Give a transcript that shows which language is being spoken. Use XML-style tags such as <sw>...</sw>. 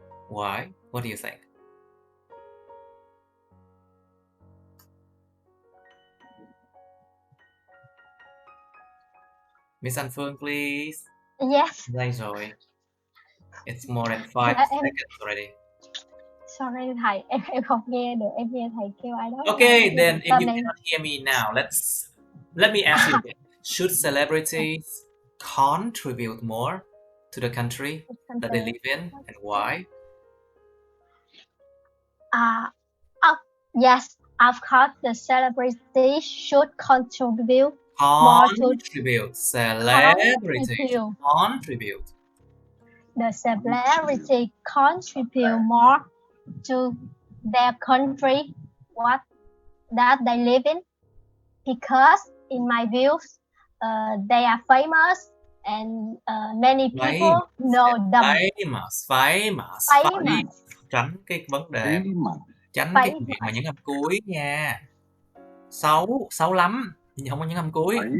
<en>Why? What do you think? Miss An Phương, please. Yes.</en> <vi>Đây rồi.</vi> <en>It's more than 5 seconds already.</en> <vi>Sorry thầy, em không nghe được, em nghe thầy kêu ai đó.</vi> <en>Okay, then if you cannot hear me now, let me ask you again. Should celebrities contribute more to the country that they live in, and why? Yes, of course, the celebrities should contribute more to celebrity contribute. The celebrity contribute more to their country, what that they live in, because in my views, they are famous and many people know them. Famous.</en> <vi>Tránh cái vấn đề, tránh cái chuyện mà những âm cuối nha. Xấu lắm, không có những âm cuối.</vi>